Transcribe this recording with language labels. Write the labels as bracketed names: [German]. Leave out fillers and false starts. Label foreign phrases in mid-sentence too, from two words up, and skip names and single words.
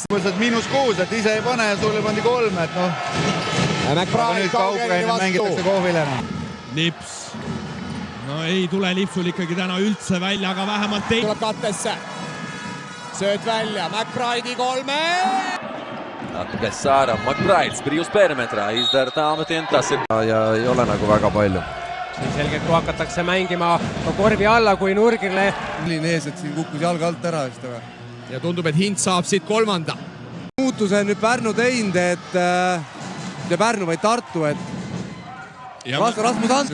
[Estonian] -6, et ise ei pane ja sulle pandi 3, et noh. McBride kaugeline vastu. Kohvile. Lips. No ei tule Lipsul ikkagi täna üldse välja, aga vähemalt tuleb kattesse. Sööt välja, McBride'i 3. [Latvian] Atpakaļ Sāra, McBrides brīvs perimetrā, izdara tāmetienu, tas ir. [Estonian] Ja ei ole nagu väga palju. Siin selgelt, kui hakatakse mängima korvi alla, kui nurgile. Milline ees, et siin kukkus jalga alt ära just, aga. Ja tundub, et Hint saab siit 3. Muutuse nüüd Pärnu teinud, et Pärnu vaid Tartu, et Rasmus Ants.